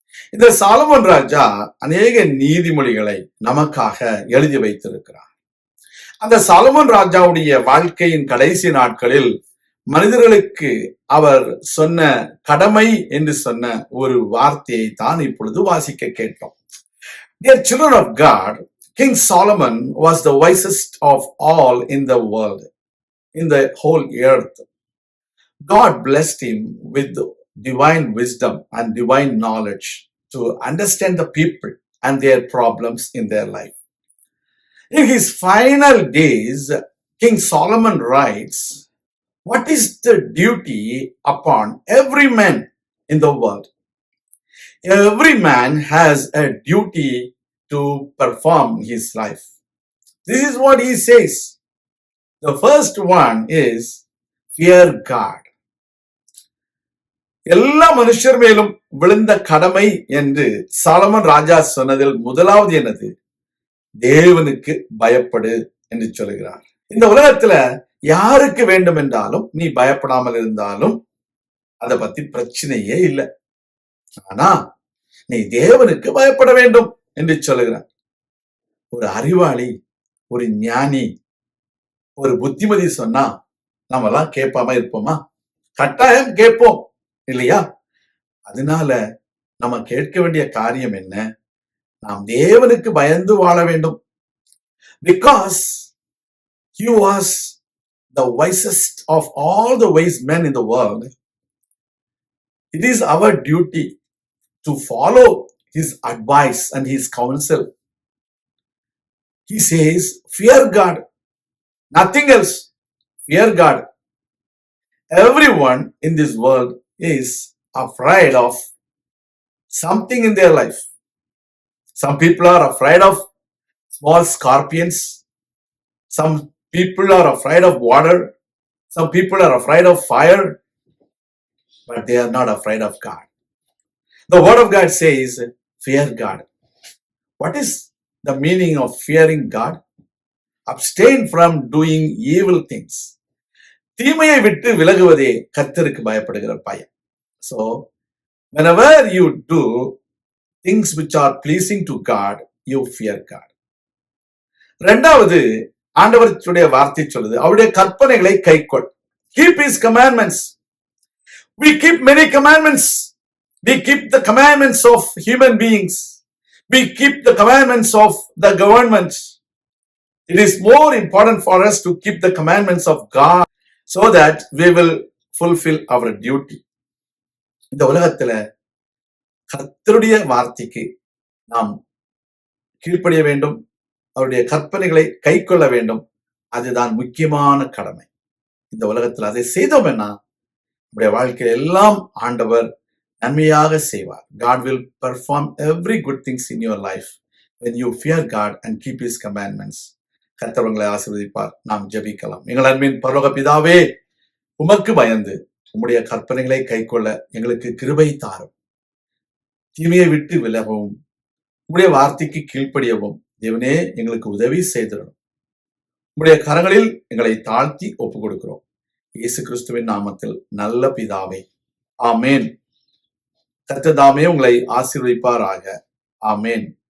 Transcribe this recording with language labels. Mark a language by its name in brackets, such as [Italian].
[Tamil] இந்த சாலமோன் ராஜா அநேக நீதிமொழிகளை நமக்காக எழுதி வைத்திருக்கிறார். அந்த சாலமோன் ராஜாவுடைய வாழ்க்கையின் கடைசி நாட்களில் மனிதர்களுக்கு அவர் சொன்ன கடமை என்று சொன்ன ஒரு வார்த்தையை தான் இப்பொழுது வாசிக்க கேட்டோம். [English] Dear children of God, King Solomon was the wisest of all in the world, in the whole earth. God blessed him with divine wisdom and divine knowledge to understand the people and their problems in their life. In his final days, King Solomon writes, what is the duty upon every man in the world? Every man has a duty to perform his life. This is what he says. The first one is fear God. [Tamil] எல்லா மனுஷர் மேலும் விழுந்த கடமை என்று Solomon ராஜா சொன்னதில் முதலாவது என்னது? தேவனுக்கு பயப்படு என்று சொல்கிறார். இந்த உலகத்துல யாருக்கு வேண்டும் என்றாலும் நீ பயப்படாமல் இருந்தாலும் அதை பத்தி பிரச்சனையே இல்லை. ஆனா நீ தேவனுக்கு பயப்பட வேண்டும் என்று சொல்லுகிறார். ஒரு அறிவாளி, ஒரு ஞானி, ஒரு புத்திமதி சொன்னா நம்ம எல்லாம் கேட்பாம இருப்போமா? கட்டாயம் கேட்போம் இல்லையா? அதனால நம்ம கேட்க வேண்டிய காரியம் என்ன? நாம் தேவனுக்கு பயந்து வாழ வேண்டும். [English] Because he was the wisest of all the wise men in the world, it is our duty to follow his advice and his counsel. He says, fear God, nothing else. Fear God. Everyone in this world is afraid of something in their life. Some people are afraid of small scorpions. Some people are afraid of water. Some people are afraid of fire. But they are not afraid of God. The word of God says, fear God. What is the meaning of fearing God? Abstain from doing evil things. [Tamil] தீமையை விட்டு விலகுவதே கர்த்தருக்கு பயப்படுகிற பயம். [English] So, whenever you do things which are pleasing to God, you fear God. [Tamil] இரண்டாவது, ஆண்டவருடைய வார்த்தை சொல்லுது, அவருடைய கற்பனைகளை கைக்கொள். [English] Keep his commandments. We keep many commandments. We keep the commandments of human beings. We keep the commandments of the government. It is more important for us to keep the commandments of God so that we will fulfill our duty. [Tamil] இந்த உலகத்துல கர்த்தருடைய வார்த்தைக்கு நாம் கீழ்ப்படிய வேண்டும். அவருடைய கற்பனைகளை கைக்கொள்ள வேண்டும். அதுதான் முக்கியமான கடமை. இந்த உலகத்துல அதை செய்தோம்னா நம்முடைய வாழ்க்கையில் எல்லாம் ஆண்டவர் நன்மையாக செய்வார். [English] God will perform every good things in your life when you fear God and keep his commandments. [Tamil] கர்த்தர் உங்களை ஆசீர்வதிப்பார். நாம் ஜெபிக்கலாம். எங்கள் அன்பின் பரலோக பிதாவே, உமக்கு பயந்து உம்முடைய கற்பனைகளை கைக்கொள்ள எங்களுக்கு கிருபை தாரும். தீமையை விட்டு விலகவும் உம்முடைய வார்த்தைக்கு கீழ்ப்படியவும் தேவனே எங்களுக்கு உதவி செய்திடணும். உம்முடைய கரங்களில் எங்களை தாழ்த்தி ஒப்பு கொடுக்கிறோம். இயேசு கிறிஸ்துவின் நாமத்தில் நல்ல பிதாவே, ஆமேன். கர்த்தர் தாமே உங்களை ஆசீர்வதிப்பாராக. ஆமேன்.